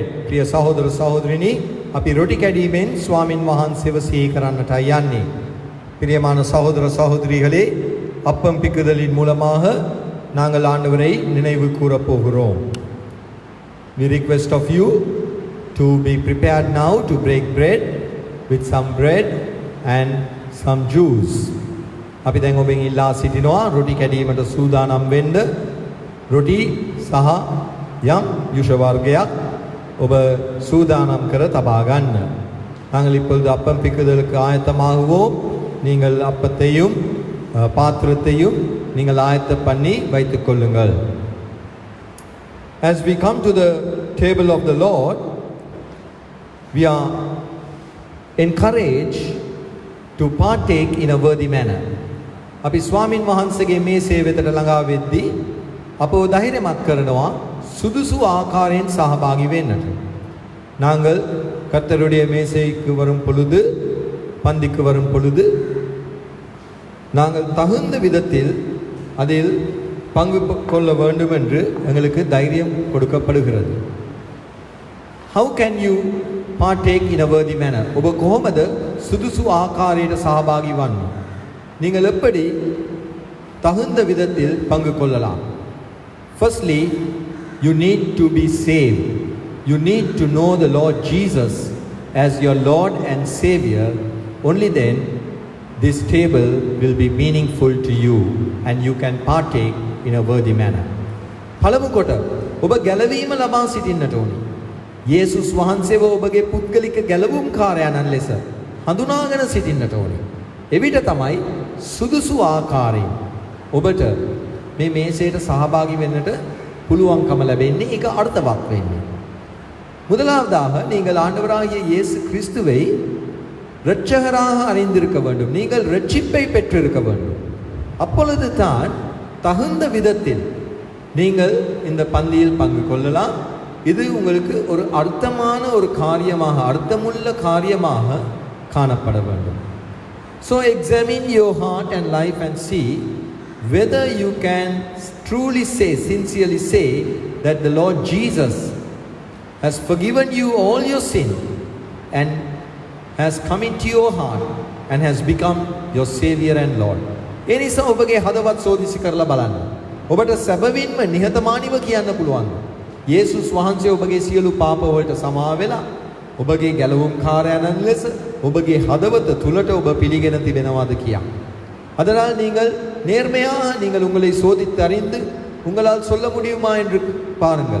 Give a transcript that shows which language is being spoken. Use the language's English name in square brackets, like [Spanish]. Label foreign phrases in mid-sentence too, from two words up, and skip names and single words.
[Sinhala] ප්‍රිය සහෝදර සහෝදරියනි, අපි රොටි කැඩීමෙන් ස්වාමින් වහන්සේව සිහි කරන්නටයි යන්නේ. [Tamil] பிரியமான சகோதர சகோதரிகளே, அப்பம் பிக்குதலின் மூலமாக நாங்கள் ஆண்டவரை நினைவு கூறப் போகிறோம். [English] We request of you to be prepared now to break bread with some bread and some juice. [Sinhala] අපි දැන් ඔබෙන් ඉල්ලා සිටිනවා රොටි කැඩීමට සූදානම් වෙන්න. රොටි සහ යම් යුෂ වර්ගයක් ඔබ සූදානම් කර තබා ගන්න. [Tamil] நாங்கள் இப்பொழுது அப்பம் பிக்குதலுக்கு ஆயத்தமாகுவோம். நீங்கள் அப்பத்தையும் பாத்திரத்தையும் நீங்கள் ஆயத்த பண்ணி வைத்துக் கொள்ளுங்கள். [English] As we come to the table of the Lord, we are encouraged to partake in a worthy manner. [Sinhala] අපි ස්වාමින් වහන්සේගේ මේසේ වෙතට ළඟා වෙද්දී අපව ධෛර්යමත් කරනවා සුදුසු ආකාරයෙන් සහභාගී වෙන්නට. [Tamil] நாங்கள் கர்த்தருடைய மேசைக்கு வரும் பொழுது, பந்திக்கு வரும் பொழுது நாங்கள் தகுந்த விதத்தில் அதில் பங்கு கொள்ள வேண்டும் என்று எங்களுக்கு தைரியம் கொடுக்கப்படுகிறது. [English] How can you partake in a worthy manner? [Sinhala] ඔබ කොහොමද සුදුසු ආකාරයට සහභාගී වන්නේ? [Tamil] நீங்கள் எப்படி தகுந்த விதத்தில் பங்கு கொள்ளலாம்? [English] Firstly, you need to be saved. You need to know the Lord Jesus as your Lord and Savior. Only then this table will be meaningful to you and you can partake in a worthy manner. [Sinhala] පළමු කොට ඔබ ගැලවීම ලබා සිටින්නට ඕනි. යේසුස් වහන්සේව ඔබගේ පුද්ගලික ගැලවුම් කාර්යයන්න් ලෙස හඳුනාගෙන සිටින්නට ඕනි. එවිට තමයි සුදුසු ආකාරයෙන් ඔබට මේ මේසයට සහභාගී වෙන්නට පුළුවන්කම ලැබෙන්නේ. ඒක අර්ථවත් වෙන්නේ. [Tamil] முதலாவதாக நீங்கள் ஆண்டவராகிய இயேசு கிறிஸ்துவை இரட்சகராக அறிந்திருக்க வேண்டும். நீங்கள் இரட்சிப்பை பெற்றிருக்க வேண்டும். அப்பொழுது தான் தகுந்த விதத்தில் நீங்கள் இந்த பந்தியில் பங்கு கொள்ளலாம். இது உங்களுக்கு ஒரு அர்த்தமான ஒரு காரியமாக, அர்த்தமுள்ள காரியமாக காணப்பட வேண்டும். [English] So examine your heart and life and see whether you can truly say, sincerely say that the Lord Jesus has forgiven you all your sin and has come into your heart and has become your Savior and Lord. [Sinhala] ඒ නිසා ඔබගේ හදවත් සෝදිසි කරලා බලන්න. ඔබට සැබවින්ම නිහතමානීව කියන්න පුළුවන්. යේසුස් වහන්සේ ඔබගේ සියලු පාප වලට සමා වෙලා ඔබගේ ගැලවුම් කාර්යයන් ලෙස ඔබගේ හදවත තුලට ඔබ පිළිගෙන තිබෙනවාද කියා. [Tamil] அதனால் நீங்கள் நேர்மையாக நீங்கள் உங்களை சோதித்து அறிந்து உங்களால் சொல்ல முடியுமா என்று பாருங்கள்.